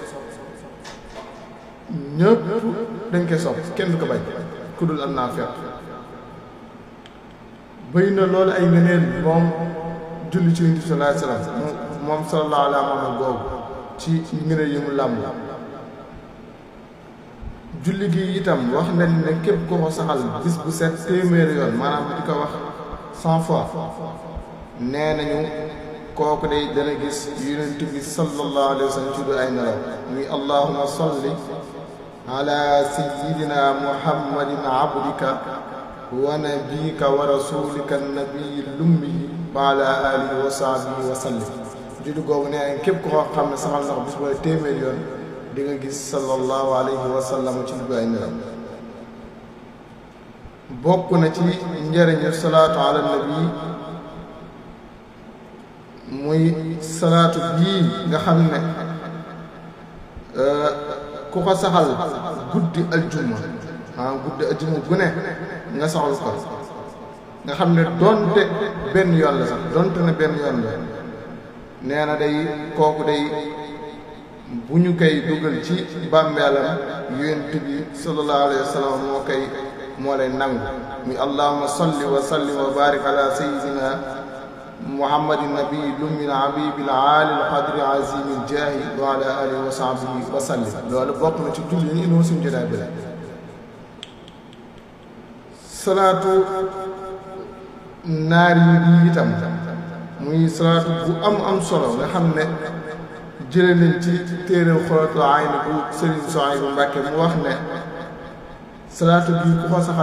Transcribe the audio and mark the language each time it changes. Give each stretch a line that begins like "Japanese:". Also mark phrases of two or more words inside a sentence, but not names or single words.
Wolof: ñëpp dañ koy sopp kenn du ko bañ ku dul am naa fekk bëy na loolu ay ngëneel moom julli ci Yonent bi
Arabic: صلى الله عليه وسلم
Wolof: moom
Arabic: صلى الله عليه وسلم
Wolof: boobu ci ngëneel yi mu làmb julli gi itam wax nañ ne képp ko ko saxal bis bu set téeméeri yoon maanaam di ko wax 100 fois nee nañu kooku day dana gis Yonent bi
Arabic: صلى الله عليه وسلم
Wolof: ci du ay nelaw muy
Arabic: اللهم صل على سيدنا محمد عبدك ونبيك ورسولك النبي الأمي وعلى آله وصحبه وسلم
Wolof: julli googu nee nañ képp ko xam ne saxal na ko bis bu ne téeméeri yoon di nga gis
Arabic: صلى الله عليه وسلم
Wolof: ci du ay nelaw bokk na ci njëriñu
Arabic: صلاة على النبي
Wolof: muy salaatu bii nga xam ne ku ko saxal guddi aljuma gu ne nga saxal ko nga xam ne donte benn yoon la sax donte ne benn yoon la nee na day kooku day bu ñu koy dugal ci bàmmeelam Yonent bi
Arabic: صلى الله عليه وسلم
Wolof: moo lay nangu muy
Arabic: اللهم صل وسلم وبارك على سيدنا محمد النبي الأمي الحبيب العالي القدر العظيم الجاه وعلى آله وصحبه وسلم
Wolof: loolu bokk na ci julli yi noonu suñu jotaay bi la salaatu naar yi itam muy salaatu bu am solo nga xam ne jële nañ ci téere Xuratul Ayni bu Sëriñ Suhaybu Mbàkke mu wax ne salaatu bii ku ko saxal